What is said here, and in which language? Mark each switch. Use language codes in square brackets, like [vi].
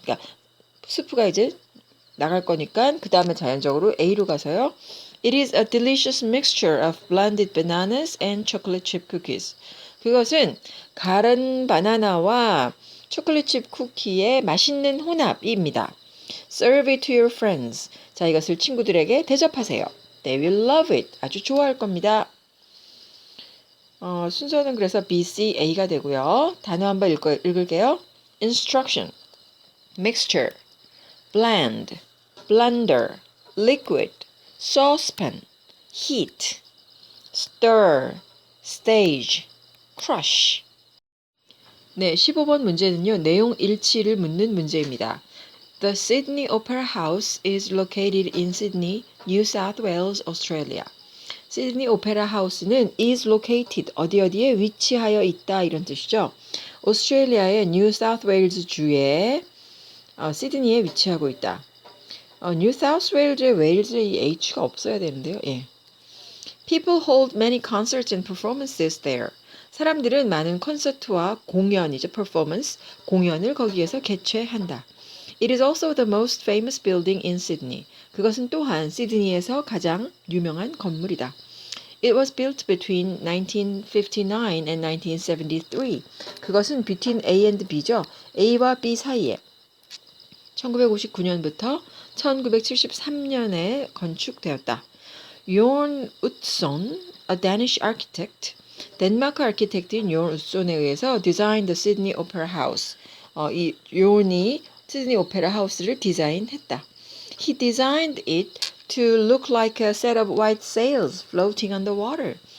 [ko] 그러니까 수프가 이제 나갈 거니까 그 다음에 자연적으로 A로 가서요. [en] It is a delicious mixture of blended bananas and chocolate chip cookies. [ko] 그것은 갈은 바나나와 초콜릿칩 쿠키의 맛있는 혼합입니다. [en] Serve it to your friends. [ko] 자, 이것을 친구들에게 대접하세요. [en] They will love it. [ko] 아주 좋아할 겁니다. 순서는 그래서 B, C, A가 되고요. [en] 단어 한번 읽을게요. Instruction, mixture, blend, blender, liquid, saucepan, heat, stir, stage, crush. [ko] 네, 15번 문제는요. 내용 일치를 묻는 문제입니다. [en] The Sydney Opera House is located in Sydney, New South Wales, Australia. [ko] 시드니 오페라 하우스는 [en] is located [ko] 어디에 위치하여 있다 이런 뜻이죠. 오스트레일리아의 뉴 사우스 웨일즈 주에 시드니에 위치하고 있다. 뉴 사우스 웨일즈의 웨일즈에 이 H가 없어야 되는데요. 예. [en] People hold many concerts and performances there. [ko] 사람들은 많은 콘서트와 공연이죠. performance, 공연을 거기에서 개최한다. [en] It is also the most famous building in Sydney. [ko] 그것은 또한 시드니에서 가장 유명한 건물이다. [en] It was built between 1959 and 1973. [ko] 그것은 between A and B죠. A와 B 사이에 1959년부터 1973년에 건축되었다. [en] Jorn Utzon, a Danish architect, [ko] 덴마크 아키텍트인 요온 우손에 의해서 [en] designed the Sydney Opera House. [ko] 이 요온이 시드니 오페라 하우스를 디자인했다. [en] He designed it to look like a set of white sails floating on the water.